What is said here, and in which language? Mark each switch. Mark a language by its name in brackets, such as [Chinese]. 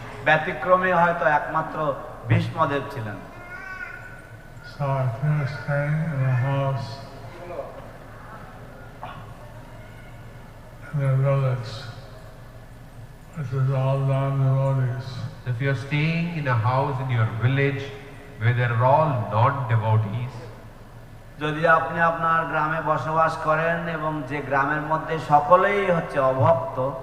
[Bangla] ব্যতিক্রমী হয়তো একমাত্র ভীষ্মদেব ছিলেন। [English] So if you're staying in a house in a village which is all non-devotees, If you're staying in a house in your village where they're all non-devotees, [Bangla] যদি আপনি আপনার গ্রামে বসবাস করেন এবং যে গ্রামের মধ্যে সকলেই হচ্ছে অভক্ত,